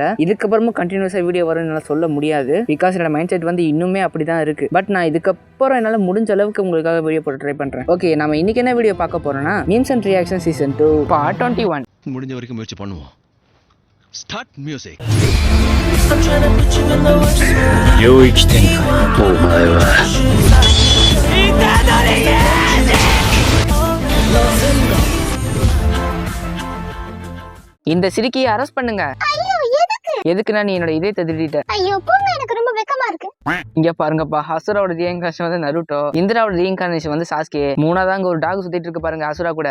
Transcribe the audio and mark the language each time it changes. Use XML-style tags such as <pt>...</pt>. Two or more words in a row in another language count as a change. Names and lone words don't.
<ta>இதுக்கப்புறமும் கண்டினியூஸா வீடியோ வரும்னு என்னால சொல்ல முடியாது. பிகாஸ் என்னோட</ta> <en>mind set</en> <ta>வந்து இன்னுமே அப்படிதான் இருக்கு. பட் நான் இதுக்கப்புறம் என்னால முடிஞ்ச அளவுக்கு உங்களுக்காக வீடியோ போட்டு ட்ரை பண்றேன். ஓகே, நம்ம இன்னைக்கு என்ன வீடியோ பார்க்க போறோம்னா</ta> <en>memes and reaction season 2 part 21.</en> <ta>முடிஞ்ச வரைக்கும் முயற்சி பண்ணுவோம்.</ta> <en>start music.</en> <ja>領域展開お前は</ja> <ta>இந்த சிரிக்கியை அரெஸ்ட் பண்ணுங்க. எதுக்குன்னா நீ என்னோட இதயத்தை திருடிட்ட. ஐயோ போங்க, எனக்கு ரொம்ப வெக்கமா இருக்கு. இங்க பாருங்கப்பா, அசுராவோட ரீஇன்கார்னேஷன் வந்து நருட்டோ, இந்திராவோட ரீஇன்கார்னேஷன் வந்து சாஸ்கே, மூணாதாங்க ஒரு டாக் சுத்திட்டு இருக்கு பாருங்க அசுரா கூட.</ta>